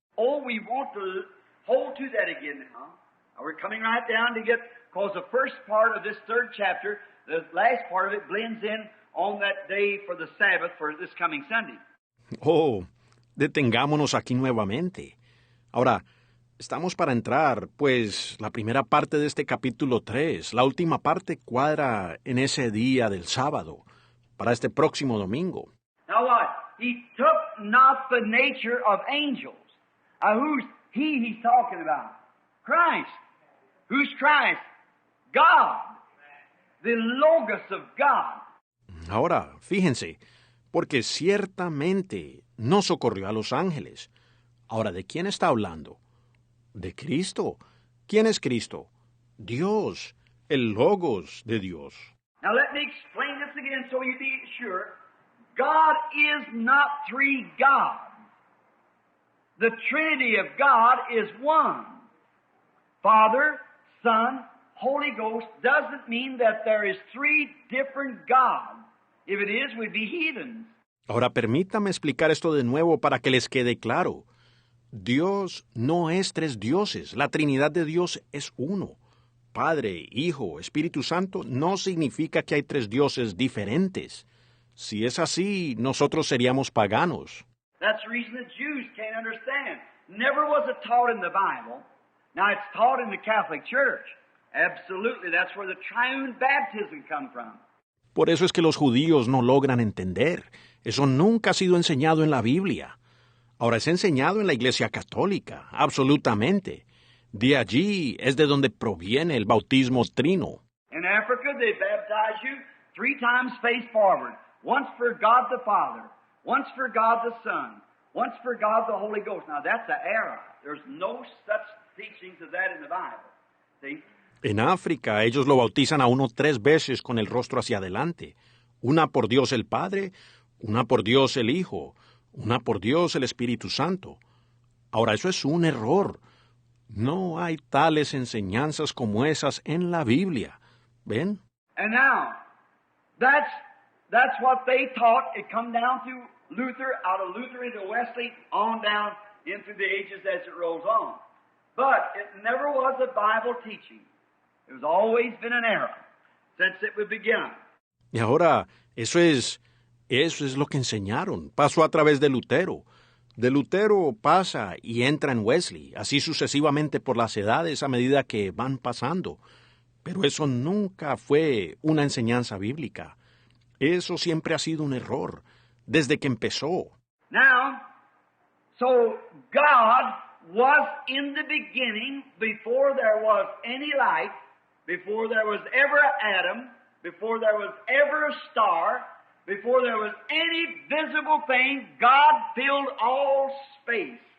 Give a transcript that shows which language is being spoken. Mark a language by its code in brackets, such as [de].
[en] Oh, we want to hold to that again now. We're coming right down to get, because the first part of this third chapter, the last part of it blends in on that day for the Sabbath for this coming Sunday. [es] Oh, detengámonos aquí nuevamente. Ahora, estamos para entrar, pues la primera parte de este capítulo 3, la última parte cuadra en ese día del sábado, para este próximo domingo. [en] Now what? He took not the nature of angels. Who's he's talking about? Christ. Who's Christ? God. The Logos of God. [es] Ahora, fíjense, porque ciertamente no socorrió a los ángeles. Ahora, ¿de quién está hablando? De Cristo. ¿Quién es Cristo? Dios, el Logos de Dios. [en] Now let me explain this again so you be sure. God is not three gods. The Trinity of God is one. Father, Son, Holy Ghost doesn't mean that there is three different gods. If it is, we'd be heathens. [es] Ahora permítame explicar esto de nuevo para que les quede claro. Dios no es tres dioses, la Trinidad de Dios es uno. Padre, Hijo, Espíritu Santo no significa que hay tres dioses diferentes. Si es así, nosotros seríamos paganos. [en] That's the reason the Jews can't understand. Never was it taught in the Bible. Now it's taught in the Catholic Church. Absolutely, that's where the triune baptism comes from. [es] Por eso es que los judíos no logran entender. Eso nunca ha sido enseñado en la Biblia. Ahora es enseñado en la Iglesia Católica, absolutamente. De allí es de donde proviene el bautismo trino. [en] In Africa, they baptize you 3 times face forward. Once for God the Father, once for God the Son, once for God the Holy Ghost. Now that's an error. There's no such teachings of that in the Bible. See? [es] En África, ellos lo bautizan a uno 3 veces con el rostro hacia adelante. Una por Dios el Padre, una por Dios el Hijo, una por Dios el Espíritu Santo. Ahora, eso es un error. No hay tales enseñanzas como esas en la Biblia. ¿Ven? [en] And now, that's what they taught. It come down through Luther, out of Luther into Wesley, on down into the ages as it rolls on. But it never was a Bible teaching. It was always been an error since it was begun. [es] Y ahora, eso es lo que enseñaron. Pasó a través de Lutero. De Lutero pasa y entra en Wesley, así sucesivamente por las edades a medida que van pasando. Pero eso nunca fue una enseñanza bíblica. Eso siempre ha sido un error, desde que empezó. [en] Now, so God was in the beginning, before there was any light, before there was ever an atom, before there was ever a star, before there was any visible thing, God filled all space.